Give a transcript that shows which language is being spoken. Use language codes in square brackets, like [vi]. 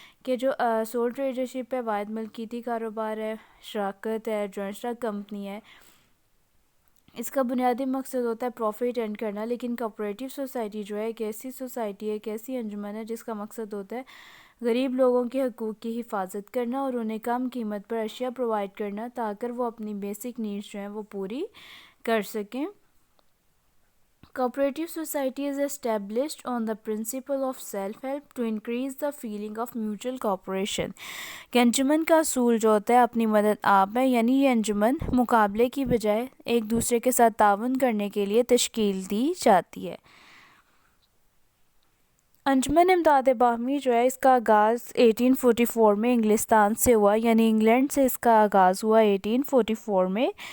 [ur] کہ جو سول ٹریڈرشپ ہے, واحد ملکیتی کاروبار ہے, شراکت ہے, جوائنٹ اسٹاک کمپنی ہے, اس کا بنیادی مقصد ہوتا ہے پروفٹ ارن کرنا. لیکن کوآپریٹیو سوسائٹی جو ہے ایک ایسی سوسائٹی ہے, ایک ایسی انجمن ہے جس کا مقصد ہوتا ہے غریب لوگوں کے حقوق کی حفاظت کرنا اور انہیں کم قیمت پر اشیاء پرووائڈ کرنا تاکہ وہ اپنی بیسک نیڈس جو ہیں وہ پوری کر سکیں. [en] Cooperative society is established on the principle of self-help to increase the feeling of mutual cooperation. [ur] کہ انجمن کا اصول جو ہوتا ہے اپنی مدد آپ ہے, یعنی یہ انجمن مقابلے کی بجائے ایک دوسرے کے ساتھ تعاون کرنے کے لیے تشکیل دی جاتی ہے. انجمن امداد باہمی جو ہے اس کا آغاز 1844 میں انگلستان سے ہوا, یعنی انگلینڈ سے اس کا آغاز ہوا 1844 میں.